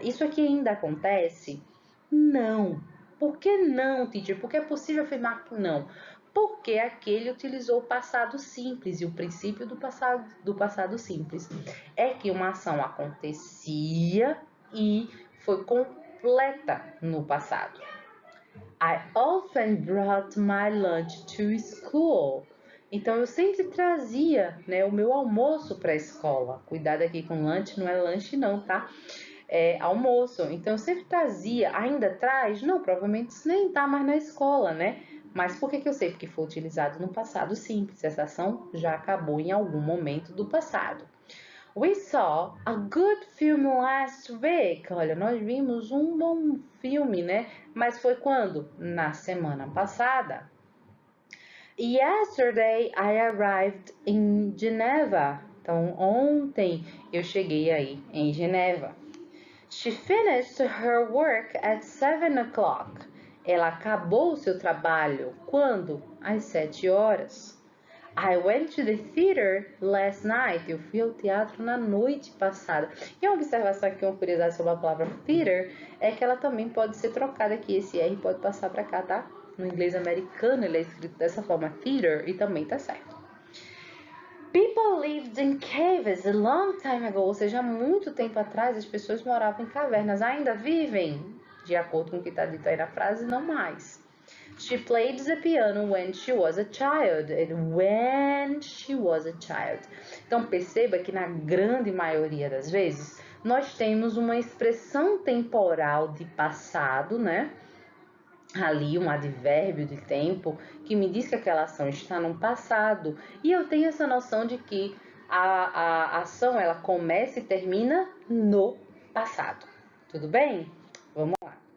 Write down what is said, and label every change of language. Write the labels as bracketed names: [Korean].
[Portuguese] Isso aqui ainda acontece? Não. Por que não, teacher? Porque é possível afirmar que não. Porque aquele utilizou o passado simples e o princípio do passado simples é que uma ação acontecia e foi completa no passado. [English] I often brought my lunch to school. [Portuguese] Então eu sempre trazia, né, o meu almoço para a escola. Cuidado aqui com lunch, não é lanche não, tá? É almoço. Então eu sempre trazia, ainda traz? Não, provavelmente isso nem tá mais na escola, né? Mas por que eu sei? Porque foi utilizado no passado simples. Essa ação já acabou em algum momento do passado. [English] We saw a good film last week. [Portuguese] Olha, nós vimos um bom filme, né? Mas foi quando? Na semana passada. [English] Yesterday I arrived in Geneva. [Portuguese] Então, ontem eu cheguei aí em Geneva. [English] She finished her work at 7 o'clock. [Portuguese] Ela acabou o seu trabalho quando? Às 7 horas. [English] I went to the theater last night. [Portuguese] Eu fui ao teatro na noite passada. E uma observação aqui, uma curiosidade sobre a palavra theater, é que ela também pode ser trocada aqui. Esse R pode passar para cá, tá? No inglês americano ele é escrito dessa forma, theater, e também tá certo. [English] People lived in caves a long time ago. [Portuguese] Ou seja, há muito tempo atrás as pessoas moravam em cavernas. Ainda vivem, de acordo com o que está dito aí na frase, não mais. [English] She played the piano when she was a child. When she was a child. [Portuguese] Então perceba que na grande maioria das vezes nós temos uma expressão temporal de passado, né? Ali um advérbio de tempo que me diz que aquela ação está no passado. E eu tenho essa noção de que a ação ela começa e termina no passado. Tudo bem? Vamos lá.